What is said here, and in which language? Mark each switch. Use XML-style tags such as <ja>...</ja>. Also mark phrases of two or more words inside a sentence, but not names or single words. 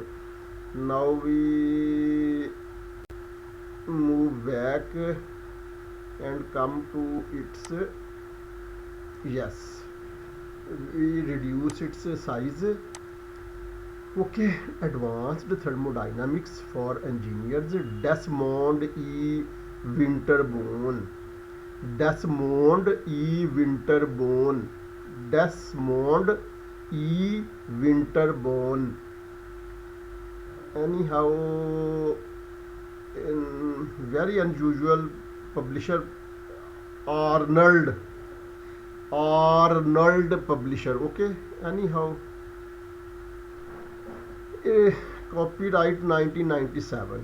<en>Now we move back and come to its, yes, we reduce its size. Okay, Advanced Thermodynamics for Engineers, Desmond E. Winterborn, Desmond E. Winterborn, Desmond E. Winterborn. Anyhow, very unusual publisher, Arnold publisher. Okay, anyhow, copyright 1997.</en>